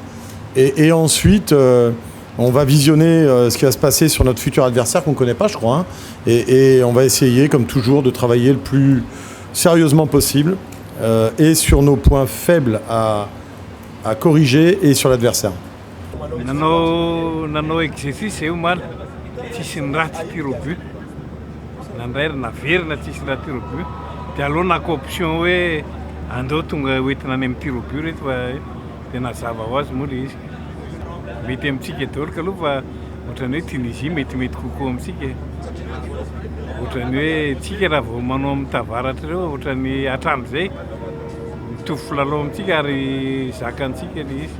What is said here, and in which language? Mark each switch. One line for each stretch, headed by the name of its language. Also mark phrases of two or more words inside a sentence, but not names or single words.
French: Et ensuite, on va visionner ce qui va se passer sur notre futur adversaire qu'on ne connaît pas, je crois. Hein, et on va essayer, comme toujours, de travailler le plus sérieusement possible et sur nos points faibles à corriger et sur l'adversaire.
Malagasy: Nanao exercice eo mana tsisy ny raha tsy
French: tir au but
Malagasy: nandray naverina tsisy raha
French: tir au but
Malagasy: dia aloha nako option hoe andao tonga hoentina any amin'ny
French: tir au but
Malagasy: reto fa tena zava ho azy moa le izy mety amintsika daoly aloha fa ohatrany hoe Tunisie metimety kokoa amintsika ohatrany hoe tsika raha vao manao amin'ny tavaratra ireo ohatrany hatrany zay mitovy filalao amintsika ary zakantsika le izy.